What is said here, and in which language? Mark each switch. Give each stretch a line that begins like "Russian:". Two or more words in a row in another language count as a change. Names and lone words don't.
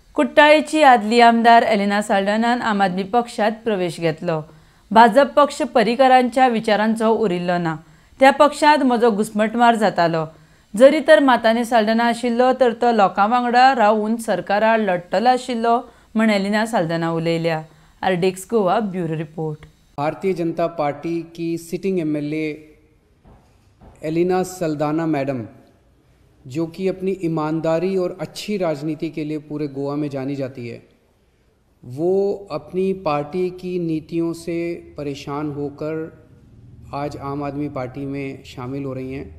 Konkani: कुट्टाळेची आदली आमदार एलिना साल्डनान आम आदमी पक्षात प्रवेश घेतलो। भाजप पक्ष पर्रीकरांच्या विचारांचो उरिल्लो ना। त्या पक्षांत म्हजो घुसमटमार जातालो। जरी तर मातांनी साल्डना आशिल्लो तर तो लोकां वांगडा रावून सरकारा लढटलो आशिल्लो म्हण एलिना साल्डना उलयल्या। आरडीएक्स गोवा
English: bureau report.
Hindi: भारतीय जनता पार्टी की
English: sitting MLA
Hindi: एलिना साल्डाना मैडम, जो कि अपनी ईमानदारी और अच्छी राजनीति के लिए पूरे गोवा में जानी जाती है, वो अपनी पार्टी की नीतियों से परेशान होकर आज आम आदमी पार्टी में शामिल हो रही हैं।